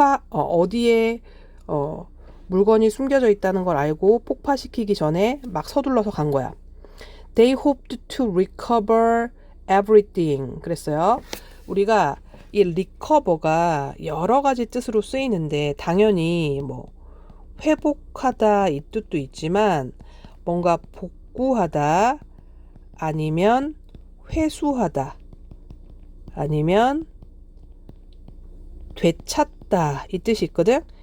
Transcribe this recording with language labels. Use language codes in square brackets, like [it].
[ko] 어디에 물건이 숨겨져 있다는 걸 알고 폭파시키기 전에 막 서둘러서 간 거야. [en] They hoped to recover everything. [ko] 그랬어요. 우리가 이 recover가 여러 가지 뜻으로 쓰이는데 당연히 뭐 회복하다 이 뜻도 있지만 뭔가 복구하다 아니면 회수하다 아니면 되찾다 이 뜻이 있거든.